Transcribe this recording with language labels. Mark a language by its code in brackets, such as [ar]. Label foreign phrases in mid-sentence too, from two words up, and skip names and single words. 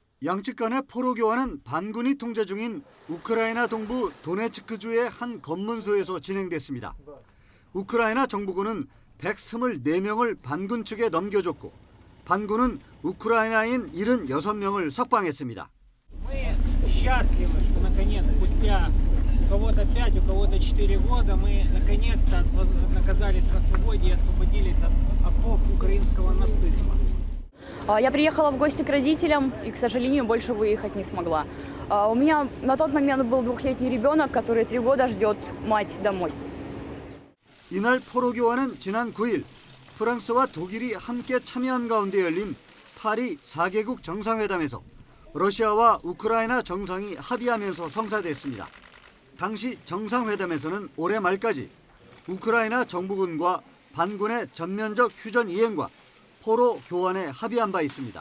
[ko] 양측 간의 포로 교환은 반군이 통제 중인 우크라이나 동부 도네츠크주의 한 검문소에서 진행됐습니다. 우크라이나 정부군은 124명을 반군 측에 넘겨줬고 반군은 우크라이나인 76명을 석방했습니다. [ru] Я приехала в гости к родителям и, к сожалению, больше выехать не смогла. У меня на тот момент был 2-летний ребенок, который 3 года ждет мать домой. [ko] 이날 포로 교환은 지난 9일 프랑스와 독일이 함께 참여한 가운데 열린 파리 4개국 정상회담에서 러시아와 우크라이나 정상이 합의하면서 성사됐습니다. 당시 정상회담에서는 올해 말까지 우크라이나 정부군과 반군의 전면적 휴전 이행과 포로 교환에 합의한 바 있습니다.